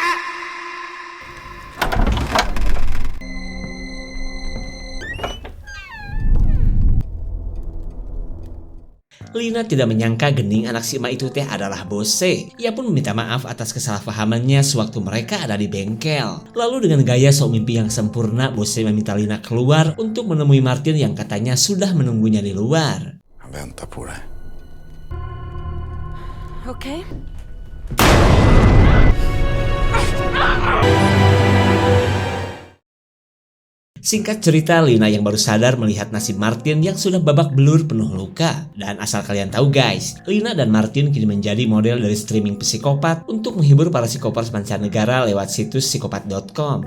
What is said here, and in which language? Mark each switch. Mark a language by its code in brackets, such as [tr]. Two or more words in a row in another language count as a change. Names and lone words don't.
[id] Lina tidak menyangka gening anak si emak itu teh adalah Bose. Ia pun meminta maaf atas kesalahpahamannya sewaktu mereka ada di bengkel. Lalu dengan gaya sok mimpi yang sempurna, Bose meminta Lina keluar untuk menemui Martin yang katanya sudah menunggunya di luar. [no] Jeg venter på deg. Ok. [id] Singkat cerita, Lina yang baru sadar melihat nasib Martin yang sudah babak belur penuh luka. Dan asal kalian tahu guys, Lina dan Martin kini menjadi model dari streaming psikopat untuk menghibur para psikopat mancanegara lewat situs psikopat.com.